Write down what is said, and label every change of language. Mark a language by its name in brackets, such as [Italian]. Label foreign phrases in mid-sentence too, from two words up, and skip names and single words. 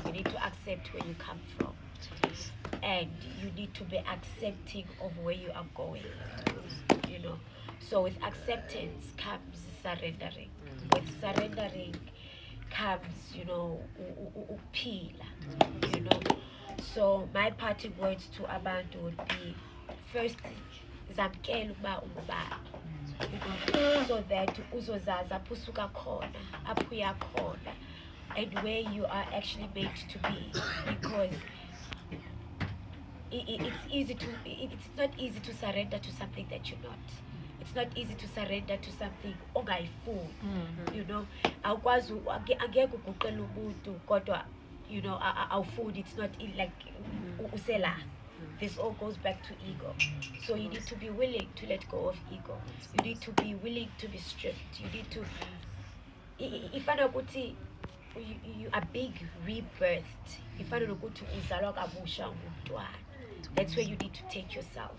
[English] You need to accept where you come from. And you need to be accepting of where you are going. So with acceptance comes surrendering. With surrendering [Xhosa] comes, uphila. [English] So my parting words to abantu would be, first, [Xhosa] zamkela ukuba ungubani. [English] So that [Xhosa] uzozazi apho usuka khona, apho uya khona, [English] and where you are actually made to be, because it's not easy to surrender to something that you're not. It's not easy to surrender to [Xhosa] something ongayifuni. Awukwazi angeke uguqele umuntu kodwa awufuni. [English] It's not [Xhosa] like usela. [English] This all goes back to ego. So you need to be willing to let go of ego. You need to be willing to be stripped. You need to, if you are big rebirthed, if that's where you need to take yourself.